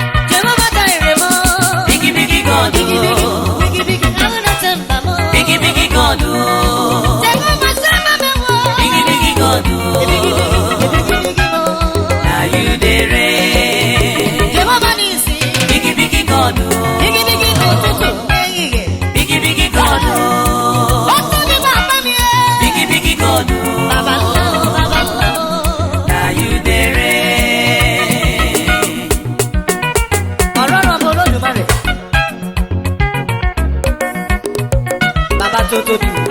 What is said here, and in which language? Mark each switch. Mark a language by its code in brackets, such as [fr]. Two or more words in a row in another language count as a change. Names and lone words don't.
[pcm] Jehova Jireh m. Bigi, bigi God. Bigi, bigi, bigi, bigi, [ig] ahụ na-eche mba m. [pcm] Bigi, bigi God. Jehova Shammah m. Bigi, bigi God. Bigi, bigi, bigi, bigi, bigi m. Na you dey reign. Jehova Nisi. Bigi, bigi God. Bigi, bigi [ig] n'ụtụtụ, n'ehihie. [pcm] Bigi, bigi God. [ig] Ọkụ gị bụ akpa m, eh. [pcm] Bigi, bigi God. Baba, Baba, Na you dey reign. [yo] Ọlọ́run ọba Olódùmarè. Baba tó tóbi.